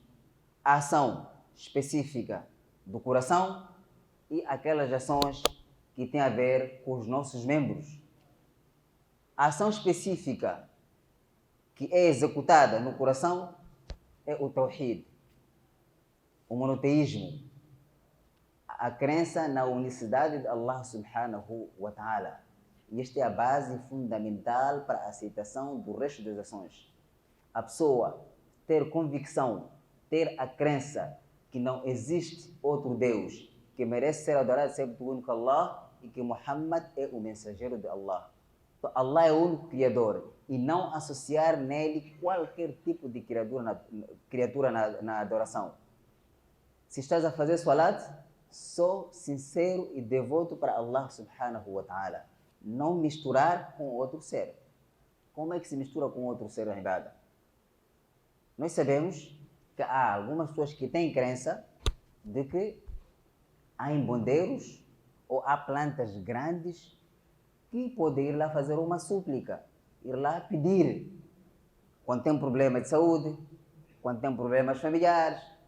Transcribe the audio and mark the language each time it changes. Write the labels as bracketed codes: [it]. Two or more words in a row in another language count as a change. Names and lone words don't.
[pt] A ação específica do coração e aquelas ações que têm a ver com os nossos membros. A ação específica que é executada no coração é o Tawhid, o monoteísmo, a crença na unicidade de Allah [ar] سبحانه وتعالى. [pt] E esta é a base fundamental para a aceitação do resto das ações. A pessoa ter convicção, ter a crença que não existe outro Deus que merece ser adorado excepto o único Allah e que Muhammad é o mensageiro de Allah. Então, Allah é o único Criador e não associar nele qualquer tipo de criatura na adoração. Se estás a fazer salat, sou sincero e devoto para Allah [ar] سبحانه وتعالى. [pt] Não misturar com outro ser. Como é que se mistura com outro ser na ibada? Nós sabemos que há algumas pessoas que têm crença de que há embondeiros ou há plantas grandes que podem ir lá fazer uma súplica, ir lá pedir quando tem problema de saúde, quando tem problemas familiares.